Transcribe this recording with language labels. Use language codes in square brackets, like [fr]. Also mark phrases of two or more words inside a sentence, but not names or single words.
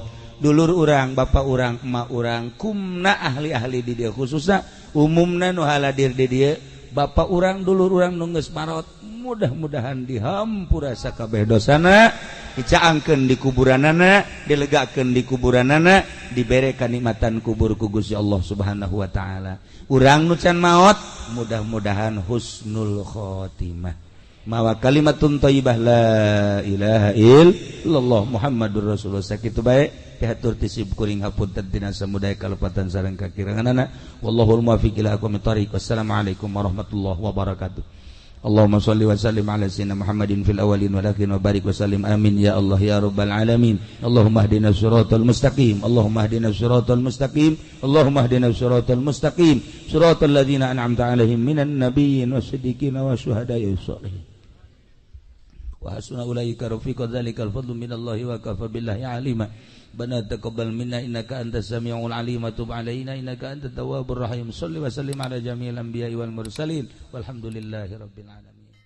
[su] Dulur urang, bapak urang, emak urang, kumna ahli-ahli di dieu khususna umumna nu haladir di dieu, bapak urang, dulur urang nu geus marot, mudah-mudahan dihampura sakabeh dosana, dicaangkeun di kuburanana, dilegakeun di kuburanana, dibere kanikmatan kubur ku Gusti Allah [ar] سبحانه وتعالى. [su] Urang nu can maot, mudah-mudahan [ar] حسن الخاتمة. [su] Mawa [ar] كلمة طيبة لا إله إلا الله محمد رسول الله [su] sakitu bae pihatur tisib kuring hapunten tina samudaya kalepatan sareng kakiranganana [ar] والله الموفق إلى أقوم الطريق. والسلام عليكم ورحمة الله وبركاته. اللهم صل وسلم على سيدنا محمد في الأولين والآخرين وبارك وسلم آمين يا الله يا رب العالمين. اللهم اهدنا الصراط المستقيم، اللهم اهدنا الصراط المستقيم، اللهم اهدنا الصراط المستقيم، صراط الذين أنعمت عليهم من النبيين والصديقين والشهداء والصالحين. وحسن أولئك رفيقا ذلك الفضل من الله وكفى بالله عليما. ربنا تقبل منا إنك أنت السميع العليم وتب علينا إنك أنت التواب الرحيم. صل وسلم على جميع الأنبياء والمرسلين والحمد لله رب العالمين.